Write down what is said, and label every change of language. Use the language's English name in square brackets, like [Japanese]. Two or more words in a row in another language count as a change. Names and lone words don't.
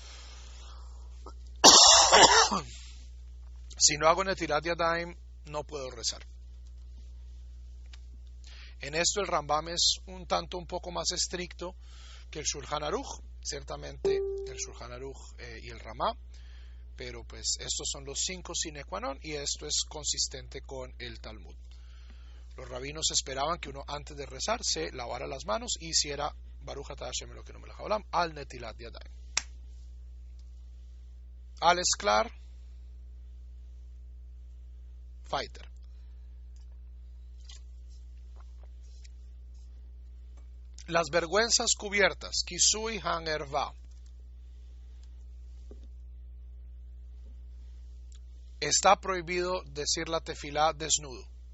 [Spanish] Si no hago [Hebrew] נטילת ידיים, [Spanish] no puedo rezar. En esto el Rambam es un poco más estricto que el Shulchan Aruch, ciertamente el Shulchan Aruch y el Ramá, pero pues estos son los 5 [Latin] sine qua non [Spanish] y esto es consistente con el Talmud. Los rabinos esperaban que uno antes de rezar se lavara las manos y hiciera [Hebrew] ברוך אתה ה׳ אלוהינו מלך העולם על נטילת ידיים. Al es clar, fighter. [Spanish] Las vergüenzas cubiertas, [Hebrew] כיסוי הערווה. [Spanish] Está prohibido decir la tefilá desnudo.